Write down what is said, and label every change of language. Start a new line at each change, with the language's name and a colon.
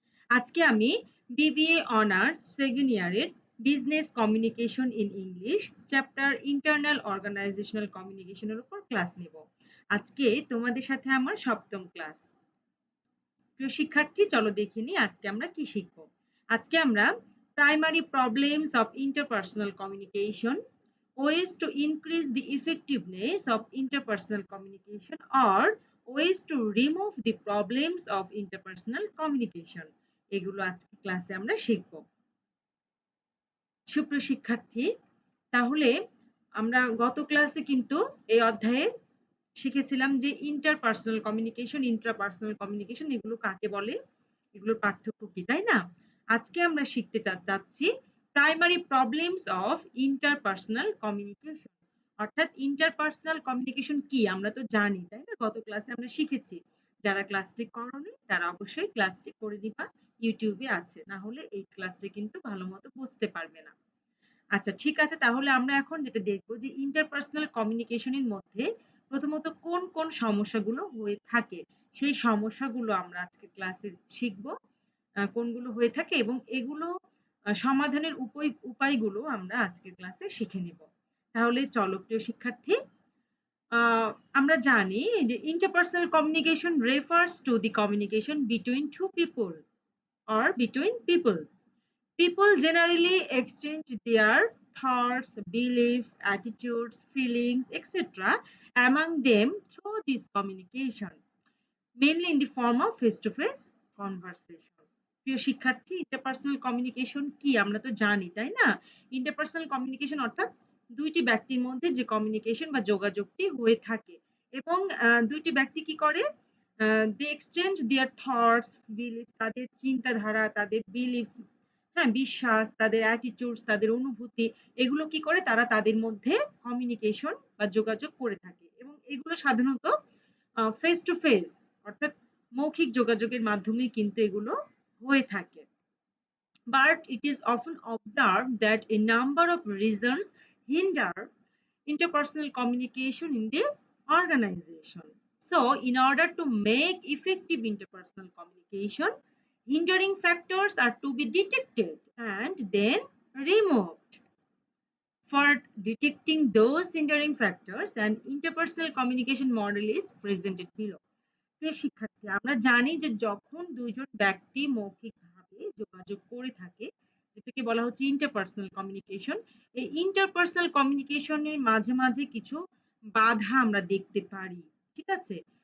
Bangla: আজকে আমি BBA honours second ইয়ারের business communication in English chapter internal organisational কমিউনিকেশনের উপর ক্লাস নেব। আজকে তোমাদের সাথে আমার সপ্তম ক্লাস। প্রিয় শিক্ষার্থী, চলো দেখে নিই আজকে আমরা কি শিখব। আজকে আমরা
English: primary problems of interpersonal communication, ways to increase the effectiveness of interpersonal communication or ways to remove the problems of interpersonal communication,
Bangla: এগুলো আজকে ক্লাসে আমরা শিখব। সুপ্রিয় শিক্ষার্থী, তাহলে আমরা গত ক্লাসে কিন্তু এই অধ্যায়ে শিখেছিলাম যে ইন্টারপার্সোনাল কমিউনিকেশন, ইন্ট্রাপার্সোনাল কমিউনিকেশন এগুলো কাকে বলে, এগুলোর পার্থক্য কি, তাই না? আজকে আমরা শিখতে যাচ্ছি
English: primary problems of interpersonal communication,
Bangla: অর্থাৎ ইন্টারপার্সোনাল কমিউনিকেশন কি আমরা তো জানি, তাই না? গত ক্লাসে আমরা শিখেছি। যারা ক্লাসটি করোনি তারা অবশ্যই ক্লাসটি করে দিবা, ইউটিউবে আছে, না হলে এই ক্লাসটি কিন্তু ভালো মতো বুঝতে পারবে না। আচ্ছা, ঠিক আছে, তাহলে আমরা এখন যেটা দেখবো যে ইন্টারপার্সোনাল কমিউনিকেশনের মধ্যে প্রথমত কোন কোন সমস্যাগুলো হয়ে থাকে, সেই সমস্যাগুলো আমরা আজকে ক্লাসে শিখবো, কোনগুলো হয়ে থাকে এবং এগুলো সমাধানের উপায়গুলো আমরা আজকের ক্লাসে শিখে নিব। তাহলে চলো প্রিয় শিক্ষার্থী, আমরা জানি যে
English: Interpersonal communication refers to the communication between two people or between peoples. People generally exchange their thoughts, beliefs, attitudes, feelings, etc. among them through this communication, mainly in the form of face-to-face conversation.
Bangla: প্রিয় শিক্ষার্থী, interpersonal communication কি আমরা তো জানি, তাই না? Interpersonal communication অর্থাৎ দুইটি ব্যক্তির মধ্যে যে কমিউনিকেশন বা যোগাযোগটি হয়ে থাকে এবং দুইটি ব্যক্তি কি করে,
English: they exchange their thoughts, beliefs,
Bangla: তাদের চিন্তাধারা, তাদের বিলিফস, হ্যাঁ, বিশ্বাস, তাদের অ্যাটিটিউডস, তাদের অনুভূতি, এগুলো কি করে তারা তাদের মধ্যে কমিউনিকেশন বা যোগাযোগ করে থাকে এবং এগুলো সাধারণত ফেস টু ফেস অর্থাৎ মৌখিক যোগাযোগের মাধ্যমে কিন্তু এগুলো হয়ে থাকে।
English: But it is often observed that a number of reasons hinder interpersonal communication in the organization. So, in order to make effective interpersonal communication, hindering factors are to be detected and then removed. For detecting those hindering factors, an interpersonal communication model is presented below.
Bangla: প্রিয় শিক্ষার্থী, আমরা জানি যে যখন দুইজন ব্যক্তি মৌখিকভাবে যোগাযোগ করে থাকে, যেটাকে বলা হচ্ছে ইন্টারপার্সোনাল কমিউনিকেশন, এই ইন্টারপার্সোনাল কমিউনিকেশনের মাঝে মাঝে কিছু বাধা আমরা দেখতে পারি, ঠিক আছে?